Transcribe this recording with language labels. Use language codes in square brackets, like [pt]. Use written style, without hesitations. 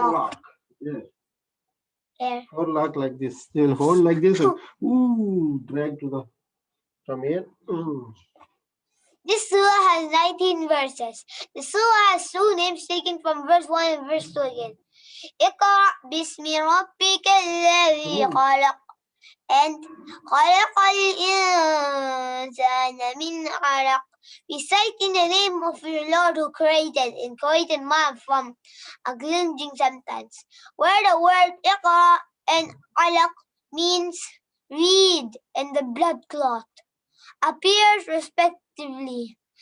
[en] Forelock. Yes. There. Forelock like this. They will hold like this and drag to the from here. This surah has 19 verses. The surah has two names taken from verse 1 and verse 2 again. [ar] اقرأ باسم ربك الذي خلق and خلق الإنسان من علق. [en] Reciting the name of your Lord who created and created man from a cleansing substance. Where the word اقرأ and علق means read and the blood clot appears respectively.